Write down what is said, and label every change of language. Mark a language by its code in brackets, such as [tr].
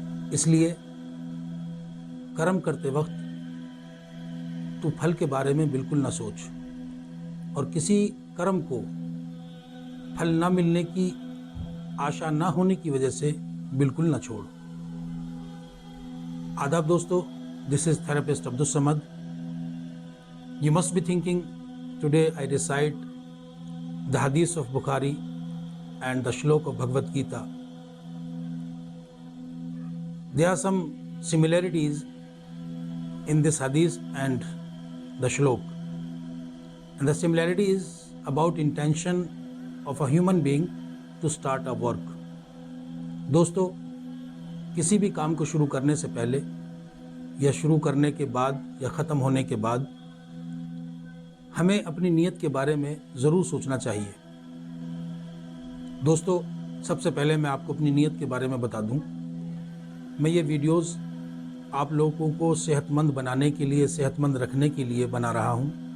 [hi] इसलिए कर्म करते वक्त तू फल के बारे में बिल्कुल न सोच और किसी कर्म को फल न मिलने की आशा न होने की वजह से बिल्कुल न छोड़। आदाब दोस्तों, [en] this is therapist [hi] Abdul Samad. [en] You must be thinking, today I recite the hadith of Bukhari and the shlok of Bhagavad Gita. There are some similarities in this hadith and the shlok. And the similarity is about intention of a human being to start a work. [hi] दोस्तों, किसी भी काम को शुरू करने से पहले या शुरू करने के बाद या ख़त्म होने के बाद हमें अपनी नीयत के बारे में ज़रूर सोचना चाहिए। दोस्तों, सबसे पहले मैं आपको अपनी नीयत के बारे में बता दूं। मैं ये वीडियोस आप लोगों को सेहतमंद बनाने के लिए, सेहतमंद रखने के लिए बना रहा हूं।